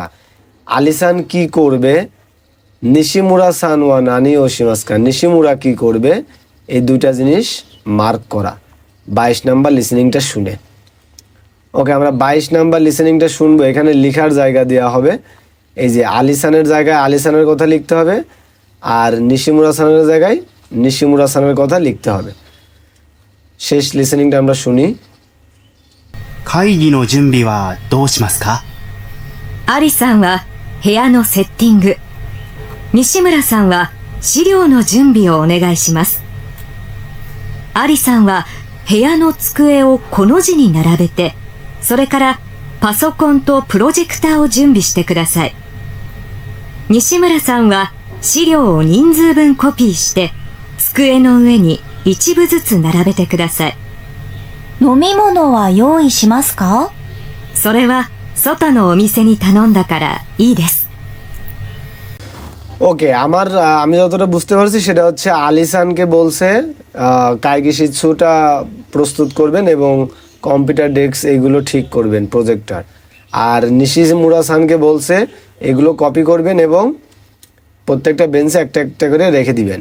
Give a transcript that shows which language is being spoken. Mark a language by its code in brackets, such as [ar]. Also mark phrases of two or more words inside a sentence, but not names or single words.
[bn] আলিসান কি করবে, [ja] 西村さんは何をしますか, [bn] নিশিমুরা কি করবে, এই দুইটা জিনিস মার্ক করা 22 নাম্বার লিসেনিংটা শুনে। ওকে, আমরা 22 নাম্বার লিসেনিংটা শুনবো। এখানে লেখার জায়গা দেওয়া হবে, এই যে আলিসানের জায়গায় আলিসানের কথা লিখতে হবে, আর নিশিমুরা সানের জায়গায় নিশিমুরা সানের কথা লিখতে হবে। শেষ লিসেনিংটা আমরা শুনি। [ja] 会議の準備はどうしますか？アリさんは部屋のセッティング。西村さんは資料の準備をお願いします。アリさんは部屋の机をこの字に並べて、それからパソコンとプロジェクターを準備してください。西村さんは資料を人数分コピーして、机の上に一部ずつ並べてください。飲み物は用意しますか？それは外のお店に頼んだからいいです。 [bn] ওকে, আমি যতটা বুঝতে পারছি সেটা হচ্ছে আলিসানকে বলছে কাইগিশিৎসুটা প্রস্তুত করবেন এবং কম্পিউটার ডেস্ক এইগুলো ঠিক করবেন, প্রজেক্টর। আর নিশিমুরা সানকে বলছে এগুলো কপি করবেন এবং প্রত্যেকটা বেঞ্চে একটা একটা করে রেখে দিবেন।